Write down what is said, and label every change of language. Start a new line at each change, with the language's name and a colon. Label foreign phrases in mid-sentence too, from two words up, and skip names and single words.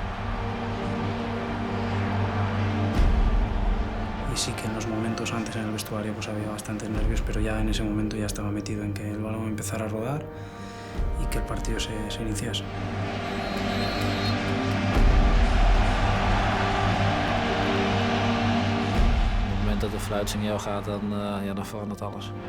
Spanish: Y sí que en los momentos antes en el vestuario pues había bastantes nervios, pero ya en ese momento ya estaba metido en que el balón empezara a rodar y que el partido se iniciase.
Dutch: Dat de fluitsignaal gaat, dan verandert alles.